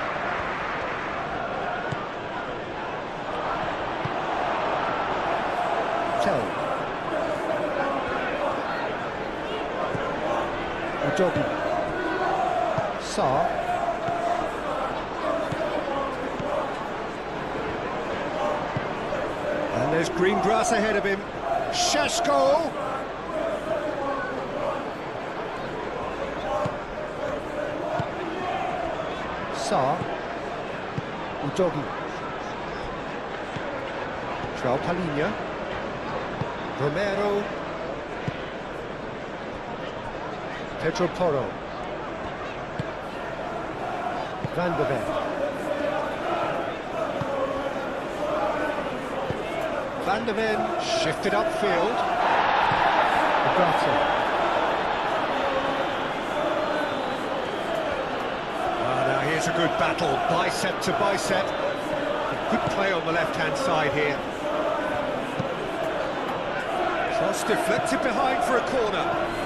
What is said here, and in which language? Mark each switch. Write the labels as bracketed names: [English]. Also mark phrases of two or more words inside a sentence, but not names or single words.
[English] Tell. Udogie. Sarr. There's green grass ahead of him. Šeško. Sarr. Udogie. João Palhinha. Romero. Pedro Porro. Van de Ven. Van de Ven shifted upfield. Agata. Now here's a good battle, bicep to bicep. Good play on the left-hand side here. Cross deflected behind for a corner.